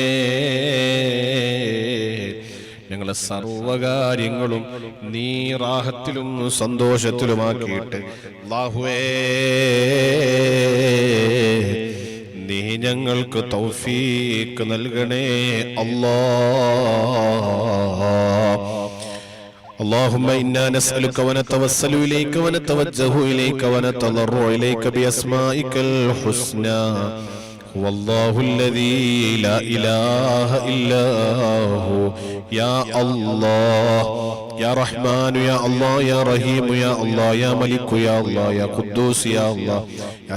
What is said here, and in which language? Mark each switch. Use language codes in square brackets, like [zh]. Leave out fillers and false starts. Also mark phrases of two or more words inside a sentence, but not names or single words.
[ml] ഞങ്ങളെ സർവകാര്യങ്ങളും നീ റാഹത്തിലും സന്തോഷത്തിലുമാക്കിയിട്ട് അല്ലാഹുവേ, നീ ഞങ്ങൾക്ക് തൗഫീഖ് നൽകണേ അല്ലാഹ്. [ar] اللهم إنا نسألك ونتوسل إليك ونتوجه إليك ونتضرع إليك بأسمائك الحسنى. هو الله الذي لا إله إلا هو. يا الله، يا رحمن يا الله، يا رحيم يا الله، يا ملك يا الله، يا قدوس يا الله، يا